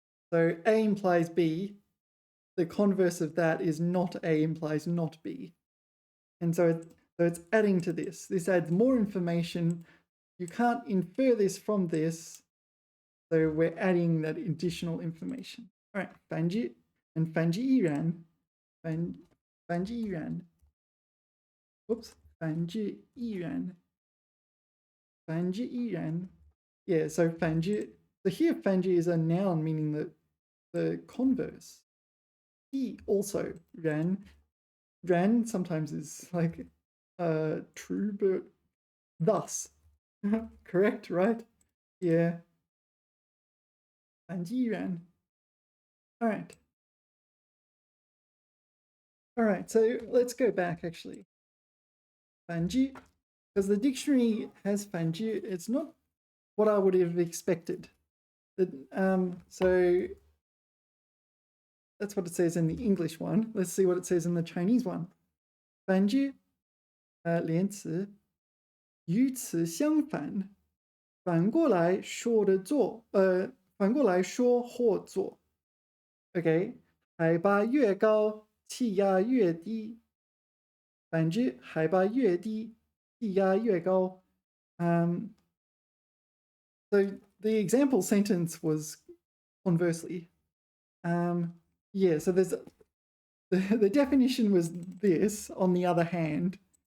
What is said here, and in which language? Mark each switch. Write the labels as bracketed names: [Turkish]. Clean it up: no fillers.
[English] So A implies B. The converse of that is not A implies not B. And so it's adding to this. This adds more information. You can't infer this from this. So we're adding that additional information. All right, 反之 and 反之亦然. [Chinese] 反之亦然. [English] Whoops, [Chinese] 反之亦然. 反之亦然. [English] Yeah, so [Chinese] 反之. [English] So here 反之 is a noun meaning the converse. He also, 然.然 sometimes is like true, but thus. Correct, right? Yeah. 反之亦然.All right. All right, so let's go back actually. 反之, because the dictionary has 反之, it's not what I would have expected. So that's what it says in the English one. Let's see what it says in the Chinese one. [Chinese] 反之, 连词, 与此相反, 反过来说的做, 反过来说或做. Okay, 海拔越高, 气压越低. 反之, 海拔越低, 气压越高. [English] So the example sentence was conversely. Yeah, so there's the definition was this, on the other hand.